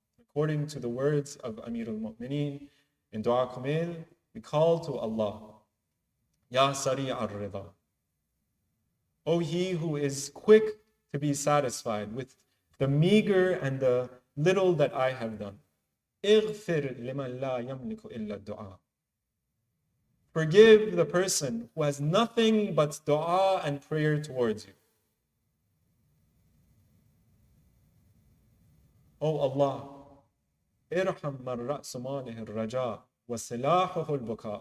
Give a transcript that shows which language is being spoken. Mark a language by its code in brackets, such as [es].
[en] According to the words of Amir al-Mu'mineen in Dua Kumail, we call to Allah, [ar] Ya Sari al-Rida. [en] O He who is quick to be satisfied with the meager and the little that I have done. [ar] اغفر لمن لا يملك إلا الدعاء. [en] Forgive the person who has nothing but dua and prayer towards you. O Allah, [ar] irham man ra'su malihi al-raja wa silahuhu al-buka.